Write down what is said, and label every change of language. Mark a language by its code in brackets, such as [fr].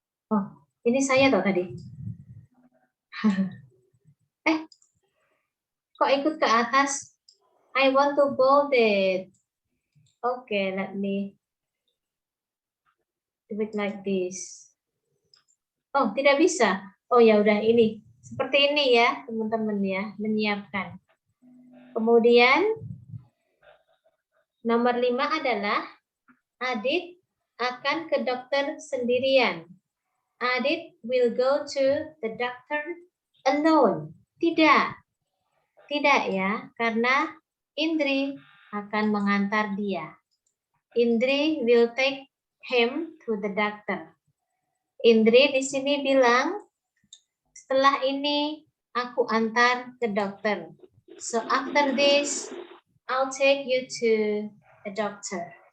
[id] Oh, ini saya toh tadi. Kok ikut ke atas? [en] I want to bold it. Okay, let me do it like this. [id] Oh, tidak bisa. Oh ya udah ini. Seperti ini ya, teman-teman ya, menyiapkan. Kemudian nomor 5 adalah Adit akan ke dokter sendirian. [en] Adit will go to the doctor alone. [id] Tidak. Tidak ya, karena Indri akan mengantar dia. [en] Indri will take him to the doctor. [id] Indri di sini bilang, setelah ini aku antar ke dokter. [en] So after this, I'll take you to the doctor.